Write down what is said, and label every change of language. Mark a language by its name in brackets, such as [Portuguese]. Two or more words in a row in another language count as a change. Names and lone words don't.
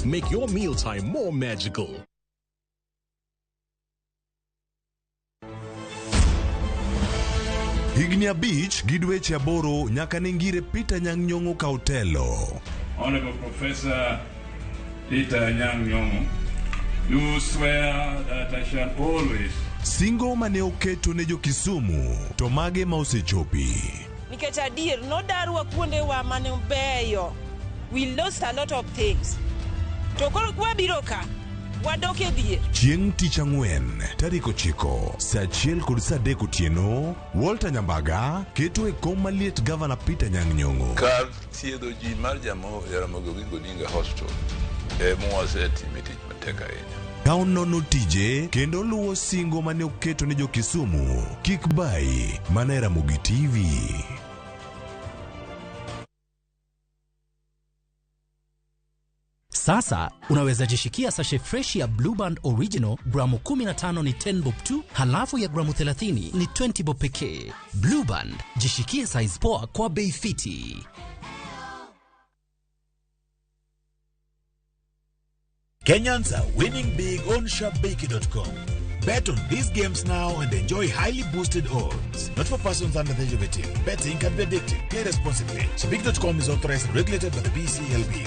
[English] Make your mealtime more magical. [Luo (Kenya and Tanzania)] Higni abich gi dweche aboro nyaka ne ngire Peter Anyang' Nyong'o ka otelo. [English] Honorable Professor Peter Anyang' Nyong'o, do swear that I shall always. [Luo (Kenya and Tanzania)] Singo mane oketo ne jo Kisumu to mage ma osechopi. Nikech adier nodarwa kuonde wa mane beyo. [English] We lost a lot of things. [Luo (Kenya and Tanzania)] To koro wabiro ka wadok e dier. Chieng' tich ang'wen tarik 9 saa 1 kod saa 3 otieno, Walter Nyambaga keto e kom maliet Gavana Peter Anyang' Nyong'o. Kar thiedho ji mar Ramogi Odinga Hospital mwasetimo tich matek ahinya. Ka onono tije kendo luwo singo mane oketo ne jo Kisumu, kik bai mana Ramogi TV. [Swahili] Sasa unaweza jishikia sashe fresh ya Blue Band Original gramu 15 ni 10 bob tu, halafu ya gramu 30 ni 20 bob pekee. Blue Band, jishikie size poa kwa bei fiti. [English] Kenyans are winning big on shopbakey.com. Bet on these games now and enjoy highly boosted odds. Not for persons under the age of 18. Betting can be addictive. Play responsibly. Shopbakey.com is authorized and regulated by the BCLB.